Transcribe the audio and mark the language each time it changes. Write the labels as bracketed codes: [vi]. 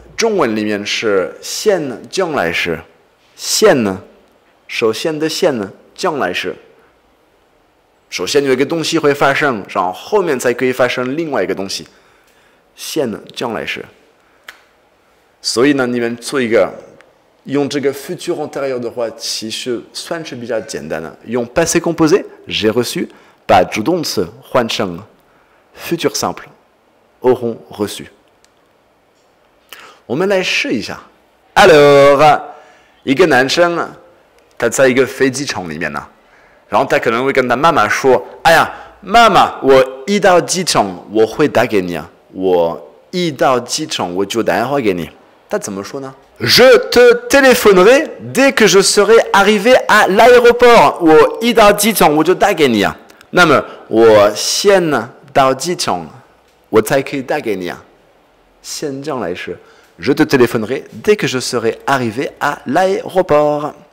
[zh] 中文里面是现将来时，现呢，首先的现呢，将来时。首先有一个东西会发生，然后后面才可以发生另外一个东西。现呢，将来时。所以呢，你们做一个。用这个 futur antérieur 的话，其实算是比较简单的。用 passé composé, [fr] j'ai reçu， [zh] 把主动词换成 futur simple, [fr] auront reçu。 [zh] 我们来试一下。 Alors， 一个男生，他在一个飞机场里面呢，然后他可能会跟他妈妈说：“哎呀，妈妈，我一到机场我会打给你啊，我一到机场我就打电话给你。” 他怎么说呢？ [fr] Je te téléphonerai dès que je serai arrivé à l'aéroport. [zh] 我一到机场我就打给你啊。那么我先到机场，我才可以打给你啊。先这样来说 [fr] ，Je te téléphonerai dès que je serai arrivé à l'aéroport.